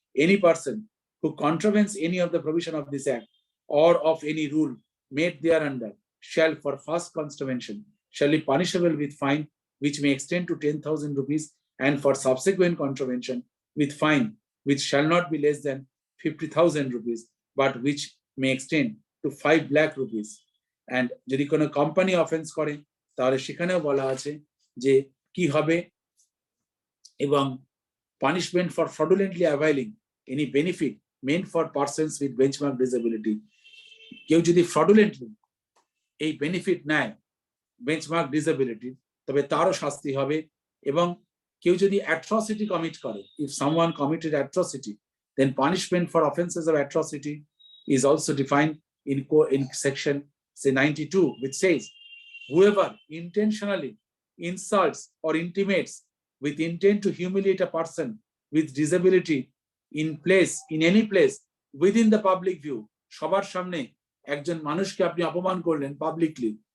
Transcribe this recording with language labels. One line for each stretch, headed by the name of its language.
English: Any person who contravenes any of the provision of this act or of any rule made thereunder shall, for first contravention, shall be punishable with fine which may extend to 10,000 rupees, and for subsequent contravention with fine which shall not be less than 50,000 rupees, but which may extend to 5 lakh rupees.
Bangla: And যদি কোনো company offence করে তাহলে সেখানেও বলা আছে যে কি হবে, এবং
English: punishment for fraudulently availing any benefit meant for persons with benchmark disability.
Bangla: কেউ যদি fraudulently এই বেনিফিট নেয় বেঞ্চমার্ক ডিসেবিলিটি, তবে তারও শাস্তি হবে। এবং কেউ যদি অ্যাট্রসিটি কমিট করে,
English: if someone committed atrocity, then punishment for offenses of atrocity is also defined in section 92, which says whoever intentionally insults or intimates with intent to humiliate a person with disability in any place within the public view,
Bangla: সবার সামনে একজন মানুষকে আপনি অপমান করলেন publicly,